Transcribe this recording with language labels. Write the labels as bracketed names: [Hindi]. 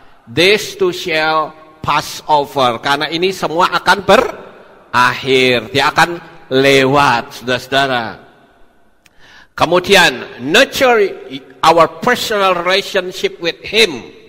[English] This too shall pass over. [Indonesian] Karena ini semua akan berakhir. Dia akan lewat, saudara-saudara. Kemudian [English] nurture our personal relationship with Him.